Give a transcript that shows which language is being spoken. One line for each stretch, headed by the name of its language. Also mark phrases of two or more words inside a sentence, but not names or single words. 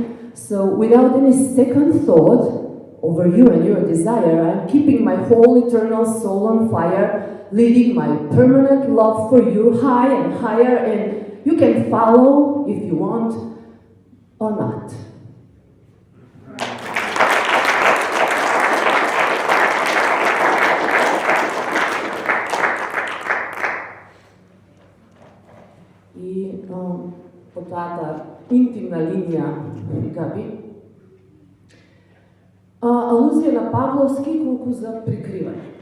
English: So without any second thought over you and your desire, I'm keeping my whole eternal soul on fire, leading my permanent love for you high and higher, and you can follow if you want or not.
Macedonian: И по тата интимна линија, Габи, алузија на Павловски колку за прикривање.